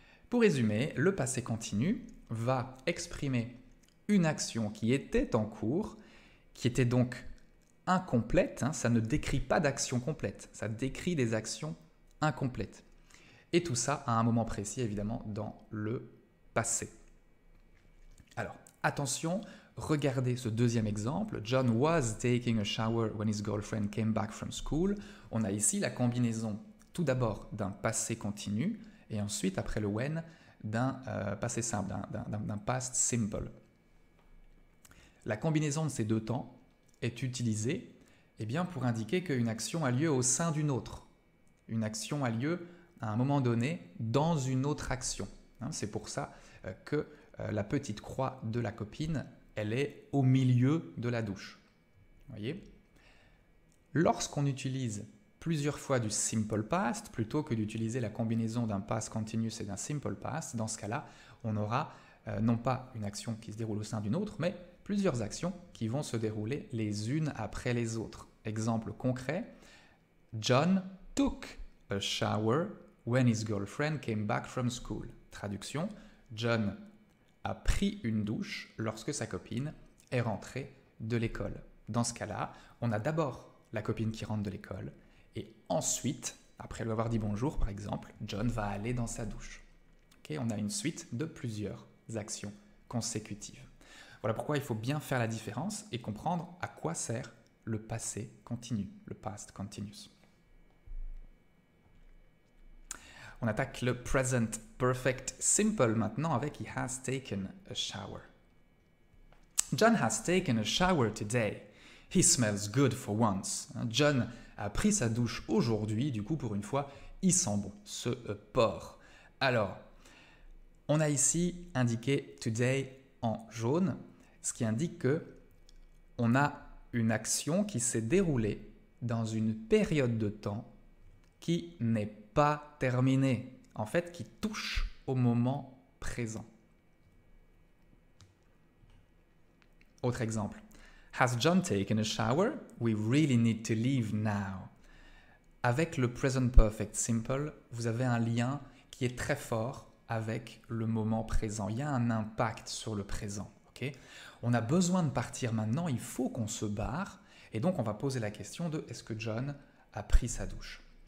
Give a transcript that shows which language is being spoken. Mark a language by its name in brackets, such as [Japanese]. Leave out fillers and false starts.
[French] Pour résumer, le passé continu va exprimer une action qui était en cours, qui était donc incomplète. Ça ne décrit pas d'action complète, ça décrit des actions incomplètes. Et tout ça à un moment précis, évidemment, dans le passé. Alors, attention, regardez ce deuxième exemple. [English] John was taking a shower when his girlfriend came back from school. [French] On a ici la combinaison tout d'abord d'un passé continu et ensuite, après le when, d'un passé simple, d'un past simple. La combinaison de ces deux temps est utilisée pour indiquer qu'une action a lieu au sein d'une autre. Une action a lieu à un moment donné dans une autre action. C'est pour ça que la petite croix de la copine, elle est au milieu de la douche. Voyez ? Lorsqu'on utilise plusieurs fois du simple past, plutôt que d'utiliser la combinaison d'un past continuous et d'un simple past, dans ce cas-là, on aura non pas une action qui se déroule au sein d'une autre, mais plusieurs actions qui vont se dérouler les unes après les autres. [English] Exemple concret, John took a shower when his girlfriend came back from school. [French] Traduction, John a pris une douche lorsque sa copine est rentrée de l'école. Dans ce cas-là, on a d'abord la copine qui rentre de l'école et ensuite, après lui avoir dit bonjour par exemple, John va aller dans sa douche. On a une suite de plusieurs actions consécutives. Voilà pourquoi il faut bien faire la différence et comprendre à quoi sert le passé continu, le past continuous. On attaque le present perfect simple maintenant avec [English] he has taken a shower. John has taken a shower today. He smells good for once. [French] John a pris sa douche aujourd'hui, du coup pour une fois, il sent bon, ce porc. Alors, on a ici indiqué today en jaune, ce qui indique que on a une action qui s'est déroulée dans une période de temps qui n'est pas terminée, en fait qui touche au moment présent. Autre exemple. [English] Has John taken a shower? We really need to leave now. [French] Avec le present perfect simple, vous avez un lien qui est très fort avec le moment présent. Il y a un impact sur le présent. On a besoin de partir maintenant, il faut qu'on se barre. Et donc, on va poser la question de est-ce que John a pris sa douche?